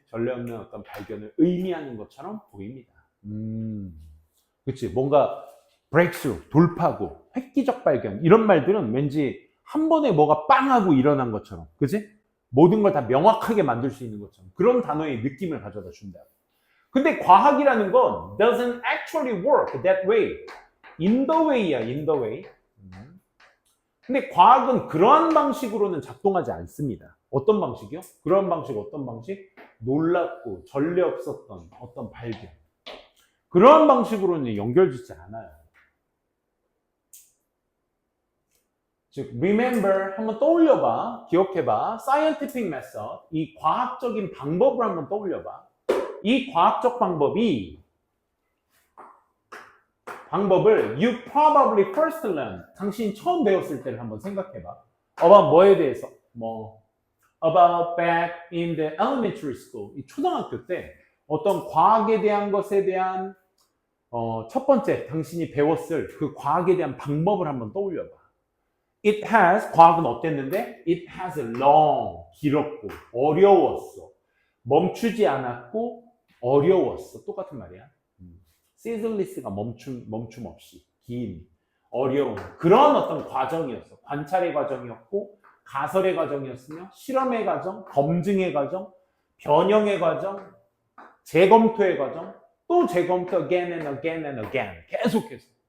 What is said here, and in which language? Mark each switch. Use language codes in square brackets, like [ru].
[ko] 전례 없는 어떤 발견을 의미하는 것처럼 보입니다. 그치? 뭔가 breakthrough, 돌파구, 획기적 발견, 이런 말들은 왠지 한 번에 뭐가 빵 하고 일어난 것처럼, 그치? 모든 걸 다 명확하게 만들 수 있는 것처럼 그런 단어의 느낌을 가져다 준다. 근데 과학이라는 건 [en] doesn't actually work that way. In the way야, in the way. [ko] 근데 과학은 그러한 방식으로는 작동하지 않습니다. 어떤 방식이요? 그런 방식, 어떤 방식? 놀랍고 전례 없었던 어떤 발견. 그러한 방식으로는 연결되지 않아요. 즉 remember 한번 떠올려봐, 기억해봐. scientific method, 이 과학적인 방법을 한번 떠올려봐. 이 과학적 방법을 you probably first learned, 당신이 처음 배웠을 때를 한번 생각해봐. about 뭐에 대해서? [en] about back in the elementary school, [ko] 이 초등학교 때 어떤 과학에 대한 것에 대한 첫 번째 당신이 배웠을 그 과학에 대한 방법을 한번 떠올려봐. It has, 과학은 어땠는데? [en] It has a long, [ko] 길었고 어려웠어. 멈추지 않았고 어려웠어. 똑같은 말이야. ceaseless가 멈춤 없이 긴, 어려운 그런 어떤 과정이었어. 관찰의 과정이었고 가설의 과정이었으며 실험의 과정, 검증의 과정, 변형의 과정, 재검토의 과정, 또 재검토 [en] again and again and again [ko] 계속해서.